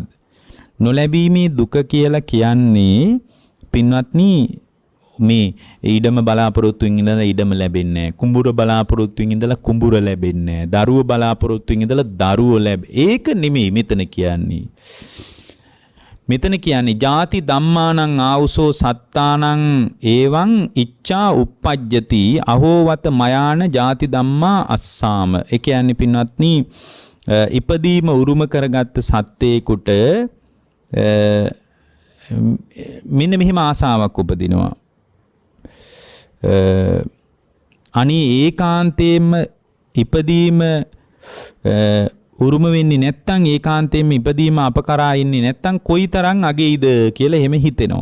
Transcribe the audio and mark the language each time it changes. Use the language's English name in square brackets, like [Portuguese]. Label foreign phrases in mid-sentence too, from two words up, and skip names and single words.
[Sinhala] නොලැබීමේ දුක කියලා කියන්නේ පින්වත්නි මේ ඊඩම බලාපොරොත්තුෙන් ඉඳලා ඊඩම ලැබෙන්නේ නැහැ. කුඹුර බලාපොරොත්තුෙන් ඉඳලා කුඹුර ලැබෙන්නේ නැහැ. දරුව බලාපොරොත්තුෙන් ඉඳලා දරුව ඒක නෙමෙයි මෙතන කියන්නේ. මෙතන කියන්නේ [Pali] ජාති ධම්මානං ආවුසෝ සත්තානං එවං ඉච්ඡා uppajjati අහෝවත මයාන ජාති ධම්මා අස්සාම. [Sinhala] ඒ කියන්නේ පින්වත්නි ඉපදීම උරුම කරගත්ත සත්‍යේකට මෙන්න මෙහිම ආසාවක් උපදිනවා. අනී ඒකාන්තයෙන්ම ඉපදීම උරුම වෙන්නේ නැත්තම් ඒකාන්තයෙන්ම ඉපදීම අපකරා ඉන්නේ නැත්තම් කොයිතරම් අගේයිද කියලා එහෙම හිතෙනවා.